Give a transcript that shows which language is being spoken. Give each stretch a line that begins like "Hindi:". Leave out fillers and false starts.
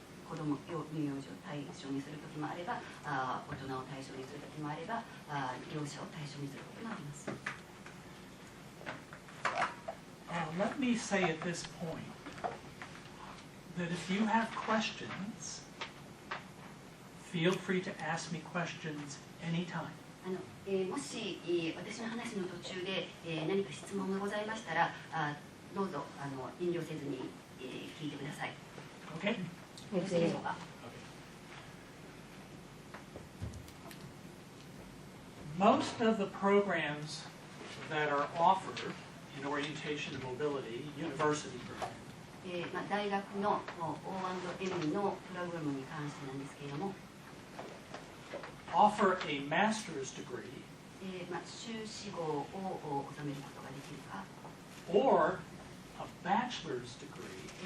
Japanese: 子供乳幼児を対象にする時もあれば、大人を対象にする時もあれば、両者を対象にすることもあります。
English: Let me say at this point that if you have questions, feel free to ask me questions anytime.
Japanese: もし私の話の途中で何か質問がございましたら、どうぞ遠慮せずに聞いてください。
English: Okay?
Japanese: よろしいでしょうか。
English: Most of the programs that are offered in orientation and mobility, university programs,
Japanese: 大学の O&M のプログラムに関してなんですけれども、
English: offer a master's degree
Japanese: 修士号を収めることができるか、
English: or a bachelor's degree